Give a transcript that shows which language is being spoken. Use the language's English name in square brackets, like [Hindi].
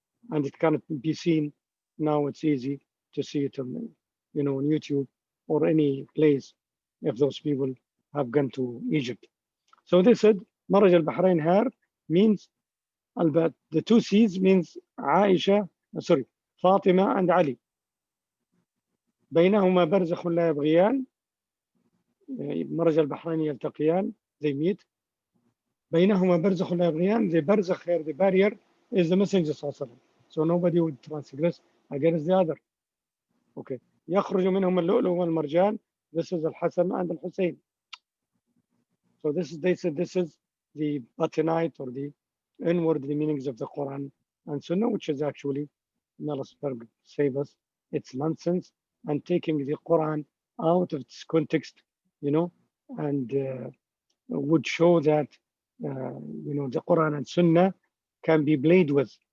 [English] And it cannot be seen. Now it's easy to see it on, you know, on YouTube or any place if those people have gone to Egypt. So they said, Maraj al-Bahrain here means, the two seas means Aisha, sorry, Fatima and Ali. [Arabic] بينهما برزخ لا يبغيان. مرج البحرين يلتقيان, [English] they meet. [Arabic] بينهما برزخ لا يبغيان, [English] the barzakh here, the barrier, is the messenger [Arabic] صلى الله عليه وسلم. [English] So nobody would transgress against the other. Okay. [Arabic] يخرج منهم اللؤلؤ والمرجان, [English] this is Al-Hasan and Al-Hussein. So this is, they said, this is the batinite or the inward the meanings of the Quran and Sunnah, which is actually, may Allah save us, it's nonsense and taking the Quran out of its context, you know, and would show that, you know, the Quran and Sunnah can be played with.